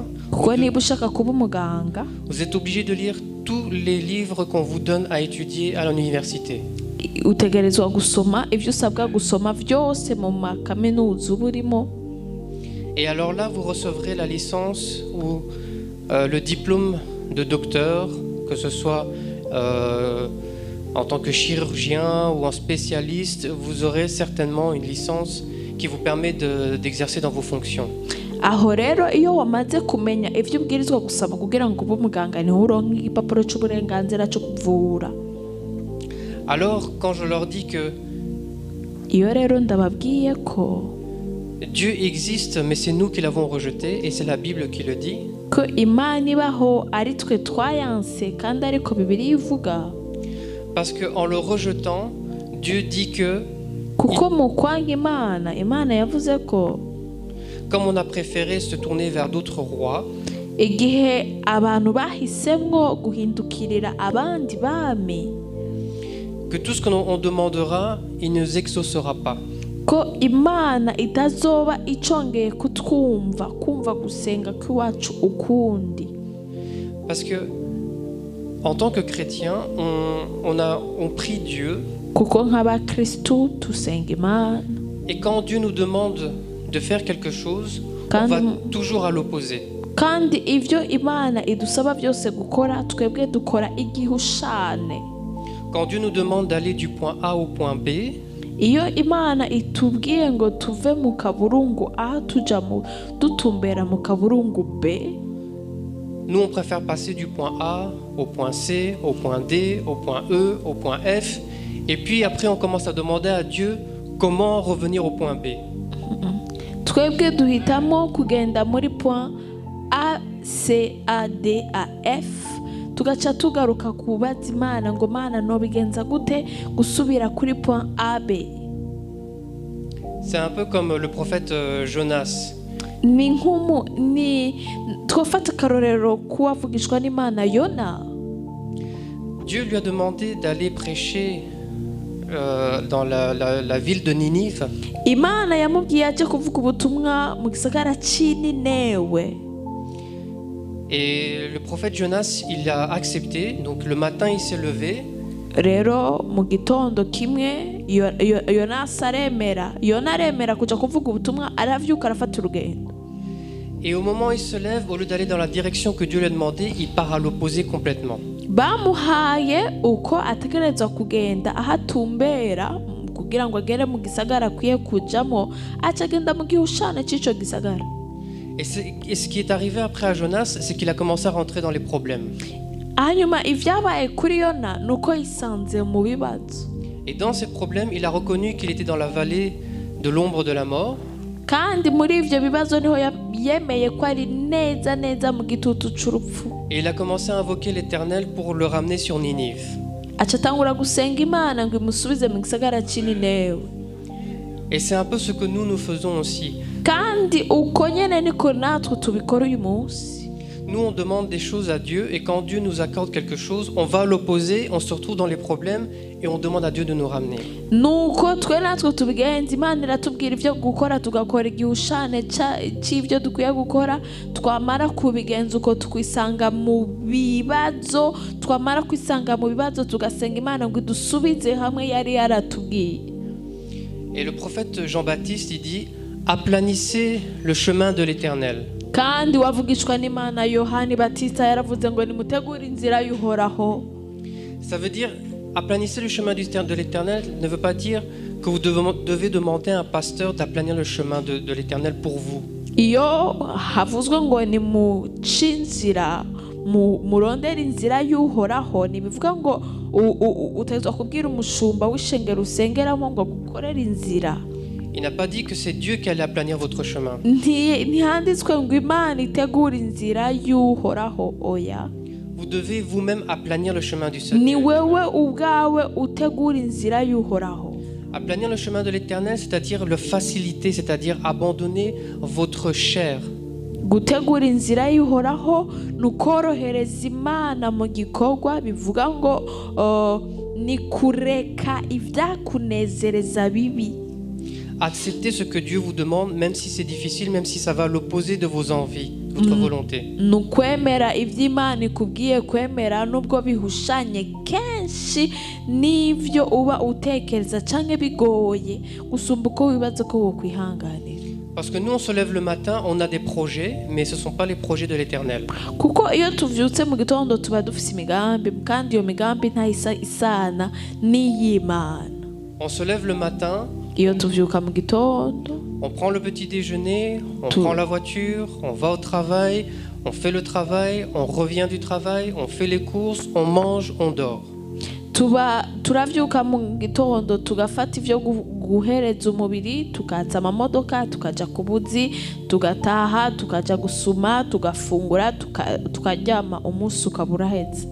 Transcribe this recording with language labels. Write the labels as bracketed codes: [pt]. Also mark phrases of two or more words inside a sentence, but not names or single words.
[rn] kuko niba ushaka kuba umuganga, [fr] vous êtes obligé de lire tous les livres qu'on vous donne à étudier à l'université. [rn] Utegerezwa gusoma ivyo usabwa gusoma vyose mu makaminuza uburimo. [fr] Et alors là, vous recevrez la licence ou le diplôme de docteur, que ce soit en tant que chirurgien ou en spécialiste, vous aurez certainement une licence qui vous permet d'exercer dans vos fonctions. [rn] Aho rero iyo wamaze kumenya ivyo ubwirizwa gusaba kugira ngo ube umuganga niho uronka igipapuro c'uburenganzira cyo kuvura. [fr] Alors quand je leur dis que [rn] iyo rero ndababwiye ko [fr] Dieu existe, mais c'est nous qui l'avons rejeté, et c'est la Bible qui le dit. [rn] Ko Imana ibaho ari twe twayanse kandi ariko Bibiliya ivuga. [fr] Parce que en le rejetant, Dieu dit que [rn] kuko mu kwanga Imana yavuze ko [fr] comme on a préféré se tourner vers d'autres rois, [rn] igihe abantu bahisemwo guhindukirira abandi bami, [fr] que tout ce qu'on demandera, il ne nous exaucera pas. [rn] Ko Imana itazoba icongeye kutwumva kumva gusenga k'iwacu ukundi. [fr] Parce que en tant que chrétien, on prie Dieu. [rn] Kuko nk'abakristu tusenga Imana. [fr] Et quand Dieu nous demande de faire quelque chose, on va toujours à l'opposé. [rn] Kandi ivyo Imana idusaba byose gukora twebwe dukora igihushane. [fr] Quand Dieu nous demande d'aller du point A au point B, [rn] iyo Imana itubwiye ngo tuve mu kaburungu A tuja dutumbera mu kaburungu B, [fr] nous on préfère passer du point A au point C, au point D, au point E, au point F, et puis après on commence à demander à Dieu comment revenir au point B. [rn] Twebwe duhitamo kugenda muri point A, C, A, D, A, F, tugaca tugaruka kubaza Imana ngo Mana no bigenza gute gusubira kuri point A, B. [fr] C'est un peu comme le prophète Jonas. [rn] Ni twafata karorero kuwavugishwa n'Imana Yona. [fr] Dieu lui a demandé d'aller prêcher dans la ville de Ninive. [rn] Imana yamubwiye aje kuvuga ubutumwa mu gisagara c'Ninewe. [fr] Et le prophète Jonas, il a accepté. Donc le matin, il s'est levé. [rn] Rero mu gitondo kimwe Yona aremera kuja kuvuga ubutumwa, aravyuka arafata urugendo. [fr] Et au moment où il se lève, au lieu d'aller dans la direction que Dieu lui a demandé, il part à l'opposé complètement. [rn] Bamuhaye uko ategerezwa kugenda ahatumbera kugira ngo agere mu gisagara akwiye kujamo, acagenda mu gihushane c'ico gisagara. [fr] Et ce qui est arrivé après à Jonas, c'est qu'il a commencé à rentrer dans les problèmes. [rn] Hanyuma ivyabaye kuri Yona nuko yisanze mu bibazo. [fr] Et dans ces problèmes, il a reconnu qu'il était dans la vallée de l'ombre de la mort. [rn] Kandi muri ivyo bibazo niho yemeye ko ari neza mu gitutu c'urupfu. [fr] Et il a commencé à invoquer l'Éternel pour le ramener sur Ninive. [rn] Acatangura gusenga Imana ngo imusubize mu gisagara c'Ninewe. [fr] Et c'est un peu ce que nous faisons aussi. [rn] Kandi uko nyene niko natwe tubikora uyu munsi. [fr] Nous, on demande des choses à Dieu et quand Dieu nous accorde quelque chose, on va à l'opposé, on se retrouve dans les problèmes et on demande à Dieu de nous ramener. [rn] Nuko twe natwe tubigenza, Imana iratubwira ivyo gukora tugakora igihushane c'ivyo dukwiye gukora, twamara kubigenza uko tukisanga mu bibazo, tugasenga Imana ngo idusubize hamwe yari yaratubwiye. [fr] Et le prophète Jean-Baptiste, il dit, aplanissez le chemin de l'Éternel. [rn] kandi wavugishwa n'Imana Yohani Batista yaravuze ngo nimutegure inzira y'Uhoraho. [fr] Ça veut dire, aplanissez le chemin de l'Éternel ne veut pas dire que vous devez demander à un pasteur d'aplanir le chemin de l'Éternel pour vous. [rn] Iyo havuzwe ngo nimuce inzira murondera inzira y'Uhoraho, ntibivuga ngo utazwa kubwira umushumba w'ishengero usengeramo ngo gukorera inzira. [fr] Il n'a pas dit que c'est Dieu qui allait aplanir votre chemin. [rn] Ntihanditswe ngo Imana itegura inzira y'Uhoraho, oya. [fr] Vous devez vous-même aplanir le chemin du [rn] Ni [fr] Seigneur. [rn] wewe ubwawe utegura inzira y'Uhoraho. [fr] Aplanir le chemin de l'Éternel, c'est-à-dire le faciliter, c'est-à-dire abandonner votre chair. [rn] Gutegura inzira y'Uhoraho ni ukorohereza Imana mu gikorwa, bivuga ngo ni kureka ibyakunezereza bibi. [fr] Acceptez ce que Dieu vous demande, même si c'est difficile, même si ça va à l'opposé de vos envies, de votre volonté. [rn] Ni ukwemera ibyo Imana ikubwiye kwemera nubwo bihushanye kenshi n'ibyo uba utekereza cyangwa bigoye gusumba uko wibaza ko wokwihanganira. [fr] Parce que nous, on se lève le matin, on a des projets, mais ce ne sont pas les projets de l'Éternel. [rn] Kuko iyo tuvyutse mu gitondo tuba dufise imigambi, kandi iyo migambi ntayisa isana n'iy'Imana. [fr] On se lève le matin, [rn] Iyo tuvyuka mu gitondo, [fr] on prend le petit déjeuner, on prend la voiture, on va au travail, on fait le travail, on revient du travail, on fait les courses, on mange, on dort. [rn] turavyuka mu gitondo tugafata ivyo guhereza umubiri, tukaza amamodoka, tukaja ku buzi, tugataha, tukaja gusuma, tugafungura, tukaryama, umunsi ukabura heza.